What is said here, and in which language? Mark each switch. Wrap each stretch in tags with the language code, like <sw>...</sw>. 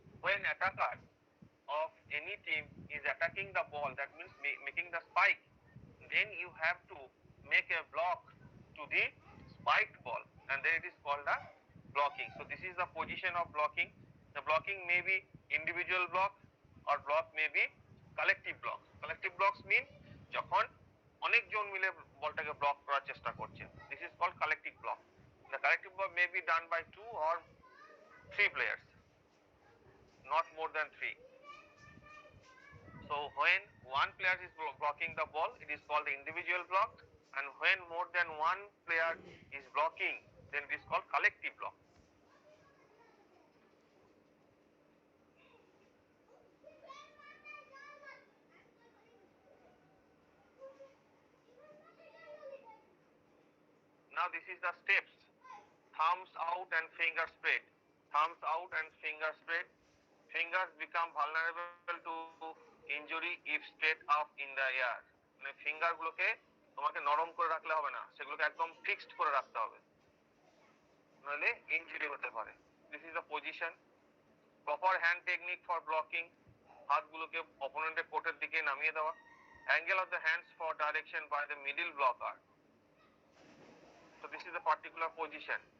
<en>When attacker of any team is attacking the ball, that means making the spike, then you have to make a block to the spiked ball. and then it is called a blocking. So this is the position of blocking. The blocking may be individual block or block may be collective blocks. Collective blocks mean</en> <bn>যখন অনেকজন মিলে বলটাকে block করার চেষ্টা করছে,</bn> <en>this is called collective block. The collective block may be done by 2 or 3 players, not more than 3. So when one player is blocking the ball, it is called the individual block, and when more than one player is blocking, then it is called collective block. Now this is the steps: thumbs out and finger spread. Thumbs out and finger spread. Fingers become vulnerable to injury if straight up in the air.</en> <bn>মানে finger গুলোকে তোমাকে নরম করে রাখলে হবে না, সেগুলোকে একদম ফিক্সড করে রাখতে হবে, নইলে ইনজুরি হতে পারে।</bn> <en>This is the position. Proper hand technique for blocking,</en> <bn>হাতগুলোকে অপোনেন্টের কোর্টের দিকে নামিয়ে দেওয়া।</bn> <en>Angle of the hands for direction by the middle blocker. So this is the particular position.</en>